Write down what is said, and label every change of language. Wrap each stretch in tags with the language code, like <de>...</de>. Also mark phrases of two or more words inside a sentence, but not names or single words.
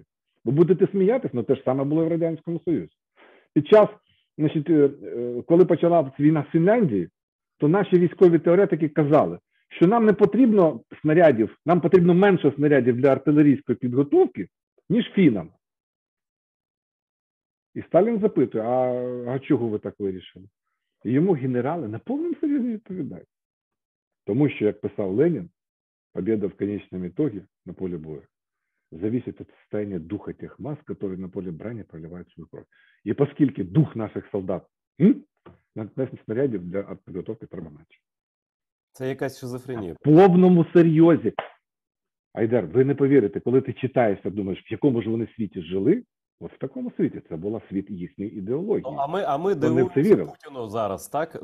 <uk>Ви будете сміятись, але те ж саме було і в Радянському Союзі. Під час, значить, коли почалася війна в Фінляндії, то наші військові теоретики казали, що нам не потрібно снарядів, нам потрібно менше снарядів для артилерійської підготовки, ніж фінам. І Сталін запитує, а чого ви так вирішили? І йому генерали на повному серйозі відповідають. Тому що, як писав Ленін,</uk> <ru>победа в конечном итоге на поле боя зависит от состояния духа тех масс, которые на поле брани проливают свою кровь. И поскольку дух наших солдат</ru> <uk>на снарядів для підготовки треба менше. Це якась шизофренія. В повному серйозі. Айдар, ви не повірите, коли ти читаєшся, думаєш, в якому ж вони світі жили, от в такому світі це була світ їхньої ідеології. Ну, а ми дивимося Путіну зараз, так?</uk>